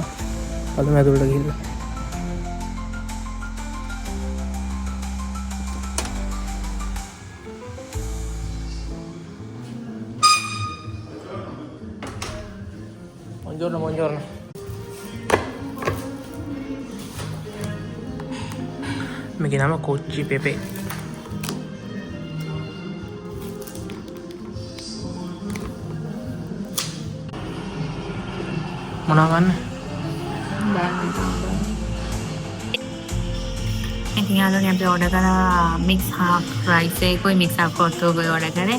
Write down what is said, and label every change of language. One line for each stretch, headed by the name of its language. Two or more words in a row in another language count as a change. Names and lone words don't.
Sinhala: බලමු ඇතුළට ගිහිල්ලා.
Italian: Buongiorno. Mi chiamo Cocci Pepe.
Sinhala: මොනවා ගන්න? ඉතින් යාළුවනේ අපි ඕඩර් කරා
English: mix half rice
Sinhala: එකයි
English: mix half
Sinhala: කොට්ටෝකයි ඕඩර් කරේ.